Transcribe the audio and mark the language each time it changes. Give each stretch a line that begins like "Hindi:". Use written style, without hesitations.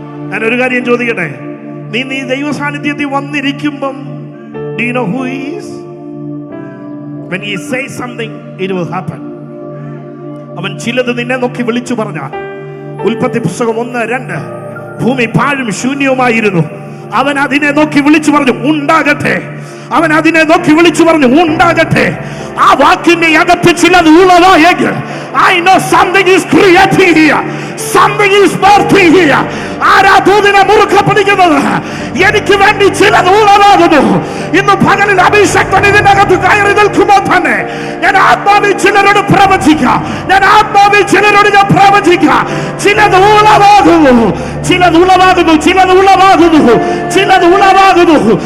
Malayalam: ഞാനൊരു കാര്യം ചോദിക്കട്ടെ, നീ ദൈവ സാന്നിധ്യത്തിൽ വന്നിരിക്കുമ്പം
English: do you know who he is? When he says something, it will happen.
Malayalam: അവൻ ചിലത് നിന്നെ നോക്കി വിളിച്ചു പറഞ്ഞാൽ, ഉൽപ്പത്തി പുസ്തകം 1:2, ഭൂമി പാഴും ശൂന്യവുമായിരുന്നു. അവൻ അതിനെ നോക്കി വിളിച്ചു പറഞ്ഞു ഉണ്ടാകട്ടെ. അവൻ അതിനെ നോക്കി വിളിച്ചു പറഞ്ഞു ഉണ്ടാകട്ടെ. ആ വാക്കിന്റെ അകത്ത് ചിലത് ഉള്ളതായെങ്കിൽ
English: I know something is creating here. Something is birthing here.
Malayalam: ആരാ ദൂതിനെ മുറുക്കെ പിടിക്കുന്നത്? എനിക്ക് വേണ്ടി ചിലത് ഉള്ളതാകുന്നു. ഇന്ന് പകലിൽ അഭിഷേകം ഇതിന്റെ അകത്ത് കയറി നിൽക്കുമ്പോൾ തന്നെ ഞാൻ ആത്മാവിൽ ചിലരോട് പ്രവചിക്കാം. ഞാൻ ആത്മാവിൽ ചിലരോട് ഞാൻ പ്രവചിക്കാം. ചിലത് ഉളവാകുന്നു, ചിലത് ഉളവാകുന്നു, ചിലത് ഉളവാകുന്നു, ചിലത് ഉളവാകുന്നു.